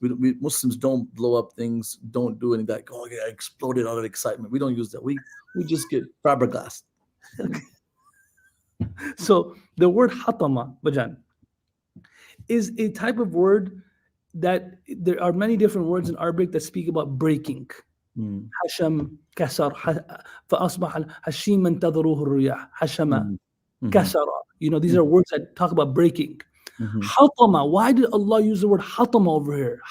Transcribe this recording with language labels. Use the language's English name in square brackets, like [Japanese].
[English] We Muslims don't blow up things. Don't do any of that. Oh yeah, I exploded out of excitement. We don't use that. We just get fiberglass. So the word hatama, Bajan, is a type of word that there are many different words in Arabic that speak about breaking. [Arabic] حشم كسر فأصبح هشيما تذروه الرياح حشم كسر. [English] These are words that talk about breaking. Hatama, why did Allah use the word hatama over here?